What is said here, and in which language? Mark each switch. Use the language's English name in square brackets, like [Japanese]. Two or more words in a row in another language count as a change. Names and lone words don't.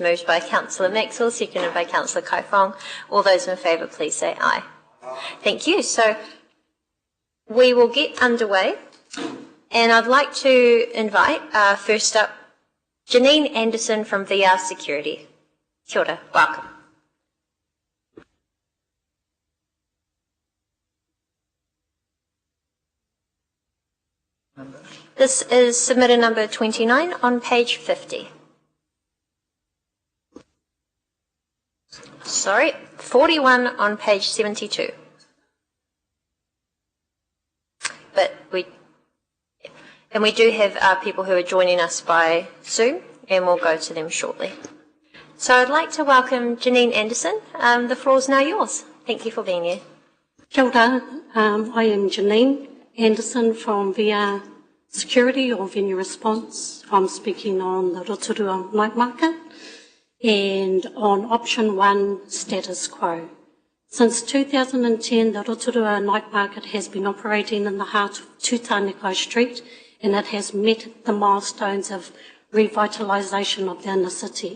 [English] Moved by Councillor Maxwell, seconded by Councillor Kaifong. All those in favour, please say aye. Thank you. So we will get underway, and I'd like to invite, first up, Janine Anderson from VR Security. [Māori] Kia ora, [English] welcome. This is submitter number 29 on page 50. Sorry, 41 on page 72. But we do have people who are joining us by Zoom, and we'll go to them shortly. So I'd like to welcome Janine Anderson. The floor is now yours. Thank you for being here. [Māori] Kia ora. [English] I am Janine Anderson from VR Security or Venue Response. I'm speaking on the Rotorua night market and on option 1, status quo. Since 2010, the Rotorua night market has been operating in the heart of Tūtāneko Street, and it has met the milestones of revitalisation of the inner city.